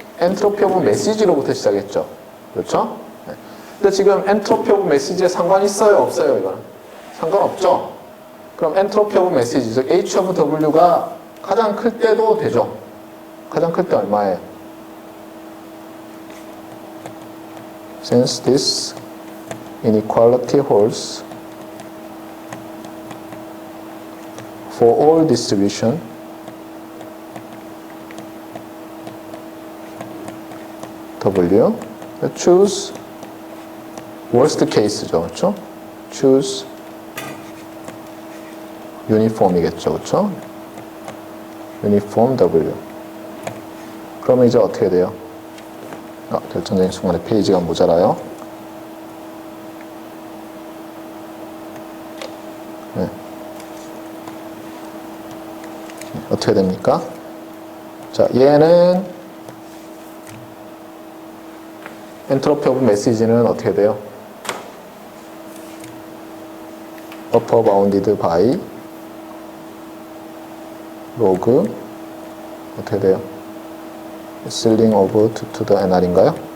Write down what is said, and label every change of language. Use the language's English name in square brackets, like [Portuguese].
[Korean] 엔트로피 오브 메시지로부터 시작했죠. 그렇죠? 네. 근데 지금 엔트로피 오브 메시지에 상관이 있어요? 없어요? 이거는? 상관없죠? 그럼 엔트로피 오브 메시지, 즉 H of W가 가장 클 때도 되죠. 가장 클 때 얼마예요? [English] Since this inequality holds for all distribution W, choose worst case죠, [Korean] 그렇죠? [English] choose uniform [Korean] 이겠죠, 그렇죠? [English] uniform W. [Korean] 그러면 이제 어떻게 돼요? 결정적인 순간에 페이지가 모자라요. 네. 어떻게 됩니까? 자, 얘는 엔트로피 오브 메시지는 어떻게 돼요? [English] upper bounded by log [Korean] 어떻게 돼요? [English] ceiling of 2 to the nr인가요?